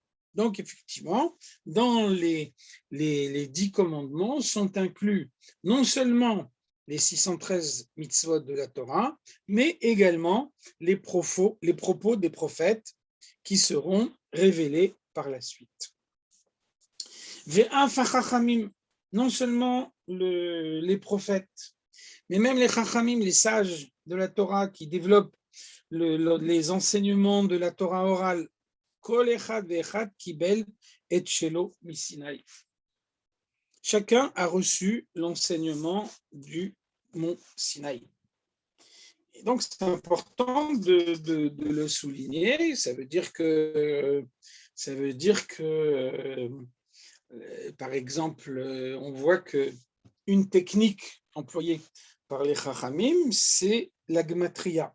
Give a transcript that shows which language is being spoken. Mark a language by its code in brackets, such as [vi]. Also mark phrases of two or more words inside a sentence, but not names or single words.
[fr] Donc, effectivement, dans les 10 commandements sont inclus non seulement les 613 mitzvot de la Torah, mais également les propos des prophètes qui seront révélés par la suite. Non seulement les prophètes, mais même les chachamim, les sages de la Torah qui développent les enseignements de la Torah orale, [he] כל אחד ואחד קיבל את שלו מסיני. [fr] Chacun a reçu l'enseignement du mont Sinaï. Et donc, c'est important de le souligner. Ça veut dire que, par exemple, on voit qu'une technique employée par les Chachamim, c'est la gematria.